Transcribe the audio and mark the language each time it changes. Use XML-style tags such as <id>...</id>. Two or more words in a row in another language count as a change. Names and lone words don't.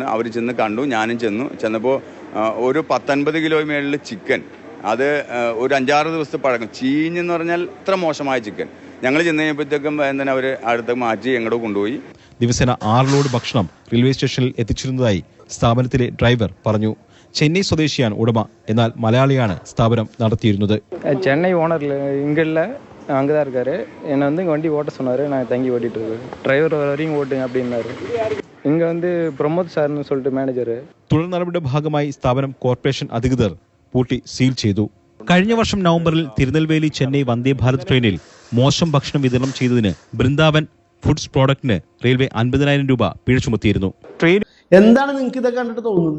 <ml>അവർ ചെന്ന് കണ്ടു, ഞാനും ചെന്നപ്പോൾ ഒരു 19 കിലോ മേളിൽ ചിക്കൻ, അത് ഒരു 5-6 ദിവസത്തെ പഴക്കം, ചീഞ്ഞെന്ന് പറഞ്ഞാൽ ഇത്ര മോശമായ ചിക്കൻ. ഞങ്ങൾ ചെന്ന് കഴിഞ്ഞപ്പോഴത്തേക്കും എന്താണ് അവർ അടുത്ത് മാറ്റി എങ്ങോട്ട് കൊണ്ടുപോയി. ദിവസേന 6 ലോഡ് ഭക്ഷണം റെയിൽവേ സ്റ്റേഷനിൽ എത്തിച്ചിരുന്നതായി സ്ഥാപനത്തിലെ ഡ്രൈവർ പറഞ്ഞു. ചെന്നൈ സ്വദേശിയാണ് ഉടമ, എന്നാൽ മലയാളിയാണ് സ്ഥാപനം നടത്തിയിരുന്നത്.</ml> <ta>சென்னை ஓனர் இங்கே இல்லை, அங்கே தான் இருக்காரு. என்னை இங்கே வண்டி ஓட்ட சொன்னார், நான் தங்கி ஓட்டிகிட்டு இருக்கேன். டிரைவர் வரையும் ஓட்டுங்க அப்படின்னாரு. இங்கே பிரமோத் சார்னு சொல்லிட்டு மேனேஜர்.</ta> <ml>തുടർ നടപടിയുടെ ഭാഗമായി സ്ഥാപനം കോർപ്പറേഷൻ അധികൃതർ പൂട്ടി സീൽ ചെയ്തു. കഴിഞ്ഞ വർഷം നവംബറിൽ തിരുനെൽവേലി ചെന്നൈ വന്ദേ ഭാരത് ട്രെയിനിൽ മോശം ഭക്ഷണം വിതരണം ചെയ്തതിന് ബൃന്ദാവൻ ഫുഡ്സ് പ്രോഡക്റ്റിന് റെയിൽവേ 50,000 രൂപ പിഴ ചുമത്തിയിരുന്നു. എന്താണ് നിങ്ങൾക്ക് ഇതൊക്കെ കണ്ടിട്ട് തോന്നുന്നത്?</ml>